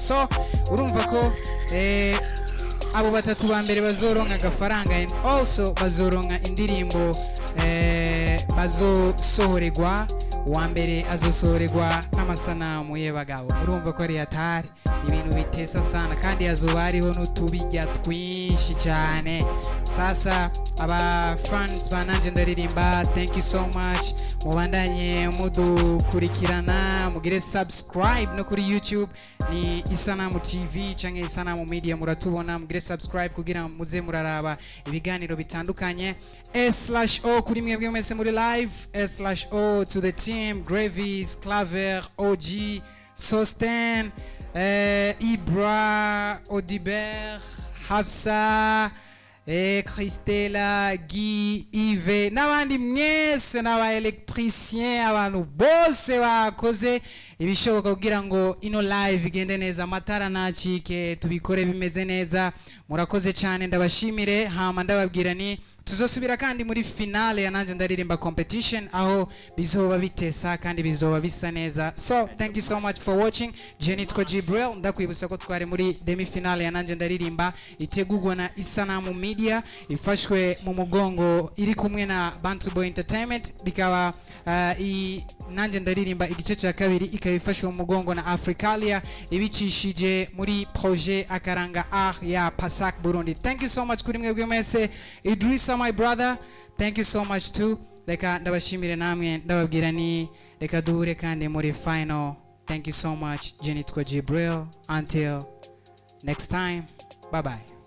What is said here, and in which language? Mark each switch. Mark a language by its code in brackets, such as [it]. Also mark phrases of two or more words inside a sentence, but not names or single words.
[rn] So urumva ko abo batatu ba mbere bazoronka agafaranga [en] and also [rn] bazoronka indirimbo bazosohoregwa uwa mbere azosohoregwa n'amasanamu y'abagabo. Urumva ko ari atari ibintu bitesa sana kandi azoba hariho n'utubijya twinshi cyane. Sasa aba fans bananje ndaririmba, [en] thank you so much. [rn] Mubandanye mudukurikirana, mugire subscribe no kuri YouTube ni Isanamu TV canke Isanamu Media muratubona, mugire subscribe kugira muze muraraba ibiganiro bitandukanye. /O kuri mwebwe mwese muri live, /O [en] to the team, [rn] Gravies, Claver, OG, Sosten, Ibra, Odibert, Hafsa, Christella, Guy, Yves, n'abandi mwese n'aba electricien, abantu bose bakoze ibishoboka kugira ngo ino live igende neza, amatara nacike, tubikore bimeze neza. Murakoze cyane, ndabashimire. Hama ndababwira ni tuzosubira kandi muri finale ya nanje ndaririmba competition aho bizoba bitesa kandi bizoba bisa neza. [en] So thank you so much for watching. [rn] Jenitko Jibril, ndakwibutsa ko twari muri demi finale ya nanje ndaririmba itegurwa na Isanamu Media, ifashwe mumugongo iri kumwe na Bantu Boy Entertainment, bikaba nanje ndaririmba igice cya kabiri ikaba ifashwe mumugongo na Africalia, ibicishije muri projet akaranga ya Pasak Burundi. [en] Thank you so much [rn] kuri mwebwe mwese. [en] Idrissa my brother, thank you so much too. [rn] Reka ndabashimire namwe ndababwira ni reka duhure kandi muri final. [en] Thank you so much. Jenitko Jibril. Until next time, bye bye.